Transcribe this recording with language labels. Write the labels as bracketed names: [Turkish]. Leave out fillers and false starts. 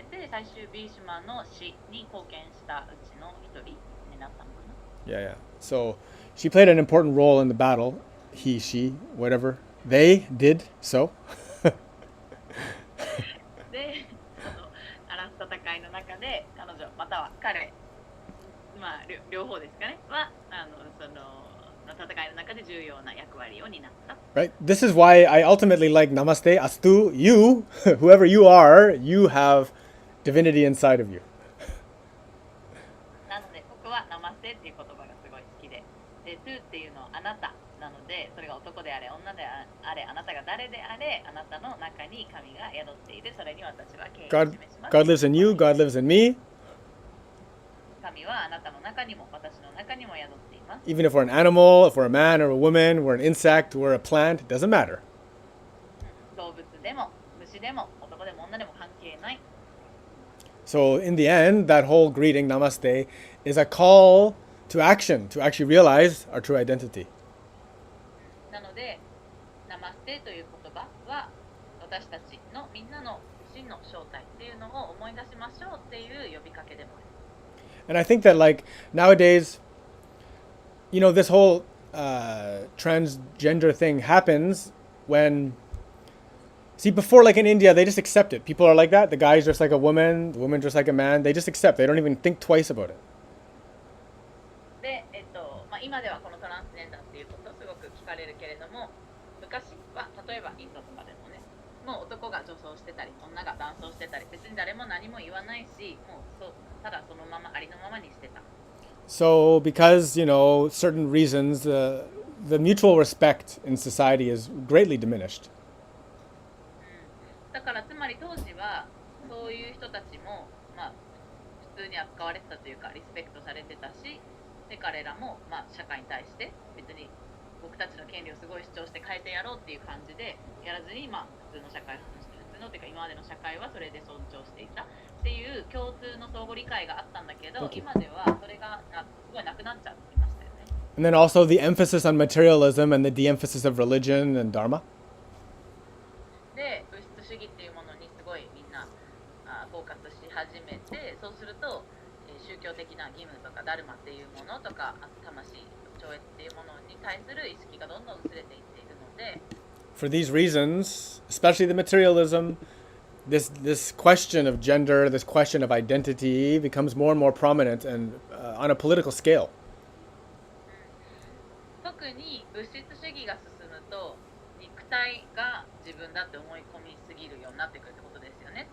[Japanese] 最終ビーシュマの死に貢献したうちの一人になったのかな。 [English] Yeah, yeah. So she played an important role in the battle. He, she, whatever. They did so. [Japanese] で、その争う戦いの中で彼女または彼、まあ両方ですかねはその戦いの中で重要な役割を担った。 [English] Right? This is why I ultimately like Namaste, Astu. You, whoever you are, you have divinity inside of you. [Japanese] なのでここはナマステっていう言葉がすごい好きで、で、トゥっていうのはあなたなので、それが男であれ女であれ、あなたが誰であれ、あなたの中に神が宿っている。それに私は敬意を [English] God, [Japanese] 示します。 [English] God lives in you, God lives in me. [Japanese] 神はあなたの中にも私の中にも宿っています。 [English] Even if we're an animal, if we're a man or a woman, we're an insect, we're a plant, it doesn't matter. [Japanese] 動物でも虫でも男でも女でも関係ない。 [English] So in the end, that whole greeting, Namaste, is a call to action, to actually realize our true identity. [Japanese] なので、ナマステという言葉は私たちのみんなの真の正体っていうのを思い出しましょうっていう呼びかけでもある。 [English] And I think that like nowadays, you know, this whole transgender thing happens when, see, before like in India, they just accept it. People are like that. The guy's just like a woman, the woman just like a man. They just accept. They don't even think twice about it. [Japanese] で、まあ、今ではこのトランスジェンダーっていうことすごく聞かれるけれども、昔は例えばインドとかでもね、もう男が女装してたり女が男装してたり別に誰も何も言わないし、もうただそのままありのままにしてた。 [English] So because, you know, certain reasons, the mutual respect in society is greatly diminished. [Japanese] だからつまり当時はそういう人たちも、まあ、普通に扱われてたというかリスペクトされてたし、で彼らも、まあ、社会に対して別に僕たちの権利をすごい主張して変えてやろうっていう感じでやらずに、まあ、普通の社会普通のっていうか今までの社会はそれで尊重していたっていう共通の相互理解があったんだけど、今ではそれがすごいなくなっちゃっていましたよね。 [English] And then also the emphasis on materialism and the de-emphasis of religion and dharma. [Japanese] で物質主義っていうものにすごいみんなフォーカスし始めて、そうすると、宗教的な義務とかダルマっていうものとか魂超越っていうものに対する意識がどんどん薄れていっているので、 [English] For these reasons, especially the materialism, this question of gender, this question of identity becomes more and more prominent and on a political scale. [Japanese] 特に物質主義が進むと肉体が自分だって思い込みすぎるようになってくるってことですよね。